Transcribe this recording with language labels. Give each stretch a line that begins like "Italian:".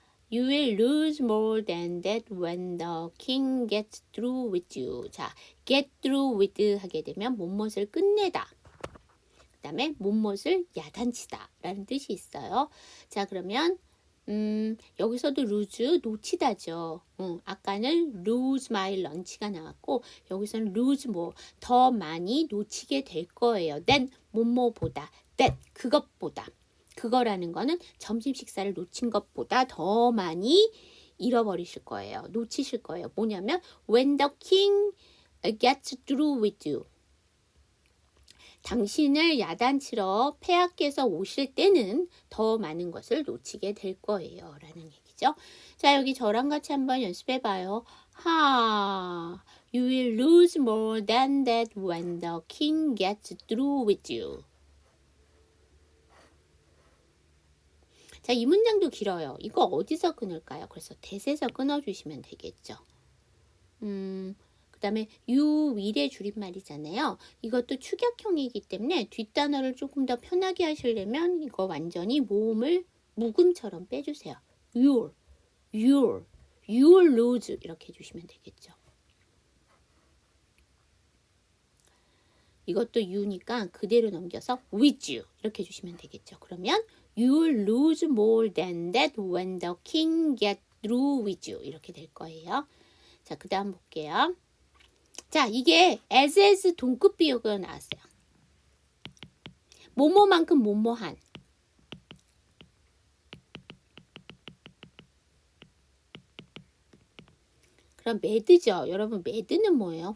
English: You will lose more than that when the king gets through with you.
Korean: 자,
English: get through with
Korean: 하게 되면 못못을 끝내다. 그 다음에 못못을 야단치다 라는 뜻이 있어요. 자, 그러면 여기서도 lose, 놓치다죠. 아까는
English: lose my lunch
Korean: 가 나왔고 여기서는 lose more, 더 많이 놓치게 될 거예요. than 뭐뭐보다, that 그것보다. 그거라는 거는 점심 식사를 놓친 것보다 더 많이 잃어버리실 거예요. 놓치실 거예요. 뭐냐면
English: when the king gets through with you.
Korean: 당신을 야단치러 폐하께서 오실 때는 더 많은 것을 놓치게 될 거예요. 라는 얘기죠. 자, 여기 저랑 같이 한번 연습해 봐요.
English: You will lose more than that when the king gets through with you.
Korean: 자, 이 문장도 길어요. 이거 어디서 끊을까요? 그래서 that에서 끊어주시면 되겠죠. 그 다음에 you will의 줄임말이잖아요. 이것도 축약형이기 때문에 뒷단어를 조금 더 편하게 하시려면 이거 완전히 모음을 묵음처럼 빼주세요. you'll lose 이렇게 해주시면 되겠죠. 이것도 you니까 그대로 넘겨서 with you 이렇게 해주시면 되겠죠. 그러면
English: you'll lose more than that when the king gets through with you
Korean: 이렇게 될 거예요. 자, 그 다음 볼게요. 자, 이게 as 동급 비유가 나왔어요. 뭐뭐만큼 뭐뭐한. 그럼 mad죠. 여러분 mad는 뭐예요?